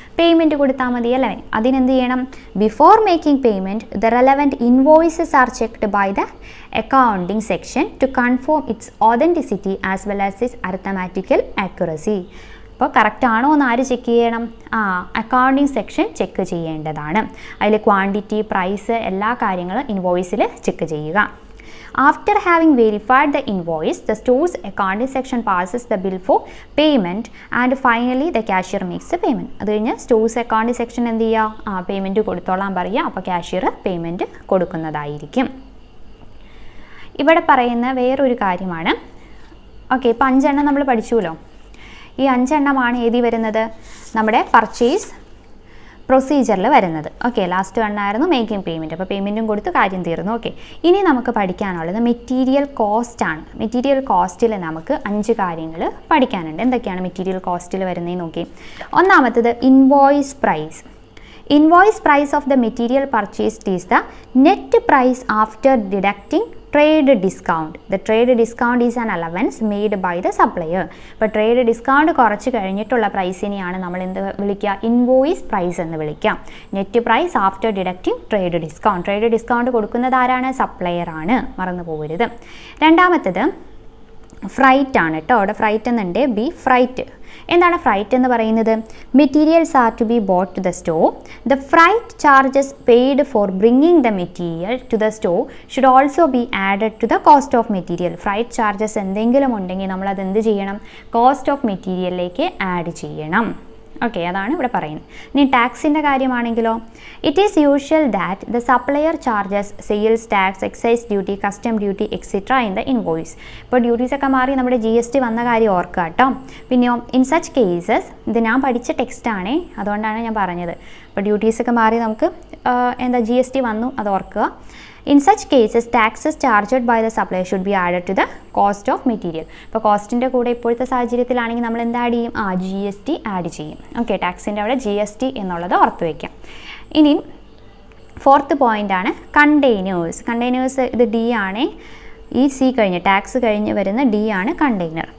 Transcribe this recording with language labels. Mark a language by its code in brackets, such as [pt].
[ml] Payment കൊടുത്താൽ മതി അല്ലേ? അതിനെന്ത് ചെയ്യണം? [en] Before making payment the relevant invoices are checked by the accounting section to confirm its authenticity as well as its arithmetical accuracy. [ml] അപ്പോൾ correct ആണോ എന്ന് ആര് ചെക്ക് ചെയ്യണം? അക്കൗണ്ടിംഗ് സെക്ഷൻ ചെക്ക് ചെയ്യേണ്ടതാണ്. അതിൽ ക്വാണ്ടിറ്റി, പ്രൈസ്, എല്ലാ കാര്യങ്ങളും ഇൻവോയ്സിൽ ചെക്ക് ചെയ്യുക. [en] After having verified the invoice, the store's accounting section passes the bill for payment and finally the cashier makes the payment. [ml] അത് കഴിഞ്ഞ് സ്റ്റോഴ്സ് അക്കൗണ്ടിംഗ് സെക്ഷൻ എന്ത് ചെയ്യുക? പേയ്മെൻറ്റ് കൊടുത്തോളാൻ പറയുക. അപ്പോൾ കാഷ്യർ പേയ്മെൻറ്റ് കൊടുക്കുന്നതായിരിക്കും. ഇവിടെ പറയുന്ന വേറൊരു കാര്യമാണ്. ഓക്കെ, ഇപ്പോൾ 5 എണ്ണം നമ്മൾ പഠിച്ചുല്ലോ. ഈ 5 എണ്ണമാണ് ഏതി വരുന്നത്? നമ്മുടെ പർച്ചേസ് പ്രൊസീജിയറിൽ വരുന്നത്. Okay, last വണ്ണായിരുന്നു making payment. അപ്പോൾ പേയ്മെൻറ്റും കൊടുത്ത് കാര്യം തീർന്നു. ഓക്കെ, ഇനി നമുക്ക് പഠിക്കാനുള്ളത് മെറ്റീരിയൽ കോസ്റ്റ് ആണ്. മെറ്റീരിയൽ കോസ്റ്റിൽ നമുക്ക് 5 കാര്യങ്ങൾ പഠിക്കാനുണ്ട്. എന്തൊക്കെയാണ് മെറ്റീരിയൽ കോസ്റ്റിൽ വരുന്നതെന്ന് നോക്കി. ഒന്നാമത്തത് invoice price. [en] Invoice price of the material purchased is the net price after deducting trade discount. The trade discount is an allowance made by the supplier. [ml] അപ്പോൾ ട്രേഡ് ഡിസ്കൗണ്ട് കുറച്ച് കഴിഞ്ഞിട്ടുള്ള പ്രൈസിനെയാണ് നമ്മൾ എന്ത് വിളിക്കുക? ഇൻവോയ്സ് പ്രൈസ് എന്ന് വിളിക്കാം. [en] Net price after deducting trade discount. [ml] Trade discount കൊടുക്കുന്നത് ആരാണ്? സപ്ലയർ ആണ്, മറന്നു പോകരുത്. രണ്ടാമത്തത് ഫ്രൈറ്റ് ആണ് കേട്ടോ. അവിടെ ഫ്രൈറ്റ് എന്നുണ്ട്. B freight. എന്താണ് ഫ്രൈറ്റ് എന്ന് പറയുന്നത്? [en] Materials are to be bought to the store. The freight charges paid for bringing the material to the store should also be added to the cost of material. [ml] Freight charges എന്തെങ്കിലും ഉണ്ടെങ്കിൽ നമ്മൾ അത് എന്ത് ചെയ്യണം? Cost of മെറ്റീരിയലിലേക്ക് add ചെയ്യണം. Okay, അതാണ് ഇവിടെ പറയുന്നത്. ഇനി ടാക്സിൻ്റെ കാര്യമാണെങ്കിലോ, [en] It is usual that the supplier charges sales tax, excise duty, custom duty etcetera in the invoice. [ml] ഇപ്പോൾ ഡ്യൂട്ടീസൊക്കെ മാറി നമ്മുടെ GST വന്ന കാര്യം ഓർക്കുക കേട്ടോ. പിന്നെയോ [en] in such cases, [ml] ഇത് ഞാൻ പഠിച്ച ടെക്സ്റ്റാണേ, അതുകൊണ്ടാണ് ഞാൻ പറഞ്ഞത്. ഇപ്പോൾ ഡ്യൂട്ടീസൊക്കെ മാറി നമുക്ക് GST വന്നു, അത് ഓർക്കുക. [en] In such cases, taxes charged by the supplier should be added to the cost of material. [ml] ഇപ്പോൾ കോസ്റ്റിൻ്റെ കൂടെ ഇപ്പോഴത്തെ സാഹചര്യത്തിലാണെങ്കിൽ നമ്മൾ എന്ത് ആഡ് ചെയ്യും? GST ആഡ് ചെയ്യും. ഓക്കെ, ടാക്സിൻ്റെ അവിടെ GST എന്നുള്ളത് ഓർത്ത് വയ്ക്കാം. ഇനി 4th പോയിൻ്റ് ആണ് കണ്ടെയ്നേഴ്സ്. കണ്ടെയ്നേഴ്സ് ഇത് D ആണ്. ഈ C കഴിഞ്ഞ് ടാക്സ് കഴിഞ്ഞ് വരുന്ന D ആണ് കണ്ടെയ്നർ.